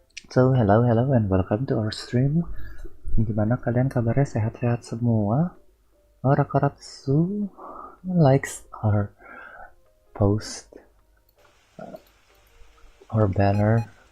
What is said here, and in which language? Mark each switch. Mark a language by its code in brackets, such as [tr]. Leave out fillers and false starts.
[en] So hello and welcome to our stream. [id] Gimana kalian kabarnya, sehat-sehat semua? [en] Rakoratsu likes our post or banner.